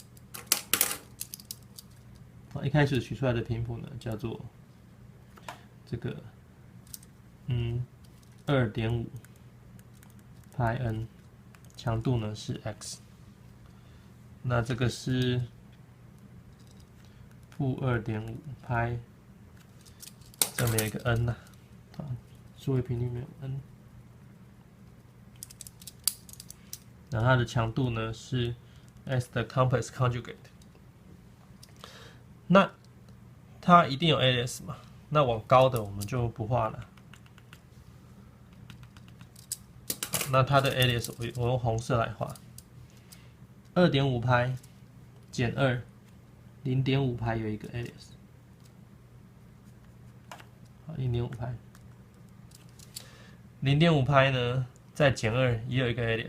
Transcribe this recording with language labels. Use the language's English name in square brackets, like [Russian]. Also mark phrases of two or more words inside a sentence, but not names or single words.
[Chinese] 一開始取出來的頻譜呢叫做這個2.5拍 n， 強度呢是 x， 那這個是負2.5拍，這邊有一個 n 吶，啊，數位頻率沒有 n。然後它的強度呢是 s 的 [English] complex conjugate， [Chinese] 那它一定有 alias 嘛？那往高的我們就不畫了。那它的 alias 我用紅色來畫，2.5拍減2 0.5拍有一個 alias， 好 0.5拍，0.5拍呢再減2也有一個 alias。